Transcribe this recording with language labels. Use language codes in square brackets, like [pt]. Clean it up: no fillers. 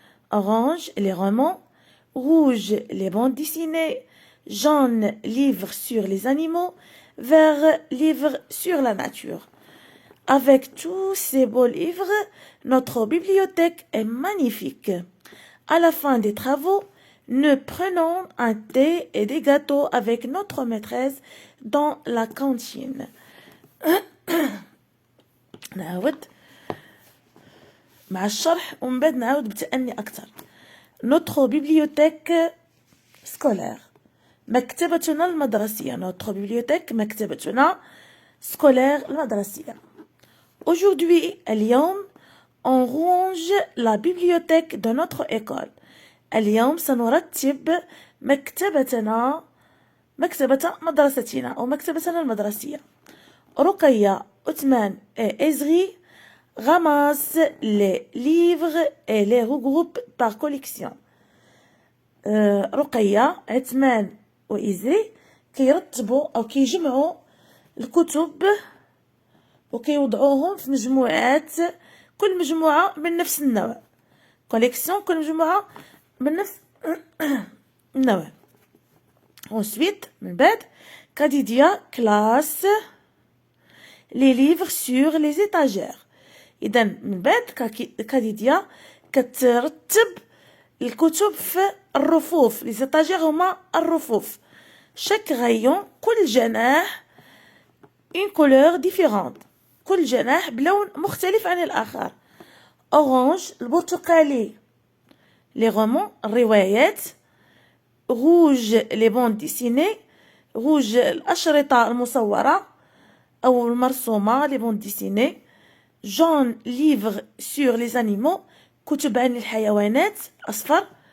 [fr] Orange, les romans, rouge, les bandes dessinées, jaune, livres sur les animaux, vert, livres sur la nature. Avec tous ces beaux livres, notre bibliothèque est magnifique. À la fin des travaux, nous prenons un thé et des gâteaux avec notre maîtresse dans la cantine. [ar] نعاود مع الشرح ومن بعد نعاود بتأني أكثر. [fr] Notre bibliothèque scolaire. [ar] مكتبتنا المدرسية. [fr] Notre bibliothèque [ar] مكتبتنا [fr] scolaire [ar] المدرسية. [fr] Aujourd'hui, [ar] اليوم, [fr] on range la bibliothèque de notre école. [ar] اليوم سنرتب مكتبة مدرستنا أو مكتبتنا المدرسية. [fr] رقية عثمان et Ezri ramassent les livres et les regroupent par collection. [ar] رقية عثمان وإزري كيرتبوا أو كيجمعوا الكتب وكيوضعوهم في مجموعات، كل مجموعة من نفس النوع. كوليكسيون كل مجموعة من نفس النوع. [fr] Ensuite [ar] من بعد كاديديا كلاس [fr] les livres sur les étagères. [ar] إذا من بعد كاديديا كترتب الكتب في الرفوف. [fr] les étagères [ar] هما الرفوف. [fr] chaque rayon [ar] كل جناح [fr] une couleur différente. [ar] كل جناح بلون مختلف عن الآخر. [fr] orange [ar] البرتقالي [fr] les romans [ar] الروايات. [fr] rouge les bandes dessinées. rouge [ar] الأشرطة المصورة أو المرسومة [fr] les bandes dessinées. jaune livre sur les animaux [ar] كتب عن الحيوانات أصفر.